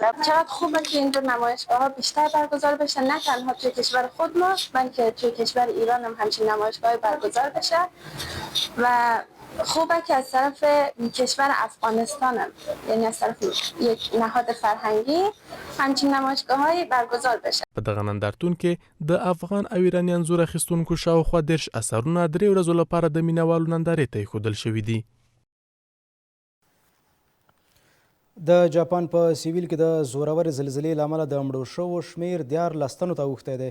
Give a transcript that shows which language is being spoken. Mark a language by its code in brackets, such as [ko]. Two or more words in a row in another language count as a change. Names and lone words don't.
[fa] چقدر خوبه که اینجور نمایشگاه‌ها بیشتر برگزار بشه، نه تنها توی کشور خود ما بلکه توی کشور ایران هم همچین نمایشگاهی برگزار بشه و خوبه که از طرف کشور افغانستان هم، یعنی از طرف یک نهاد فرهنگی همچین نمایشگاه‌های برگزار بشه. [ps] په دغه نندارتون کې د افغان او ایراني انځور اخیستونکو شاوخوا 10 اثرونه 3 ورځو لپاره د مینوالو نندارې ته ایښودل شوي دي. د جاپان په سیویل کې د زورور زلزلې له امله د مړو شوو شمېر 14 تنو ته اوښتی دی.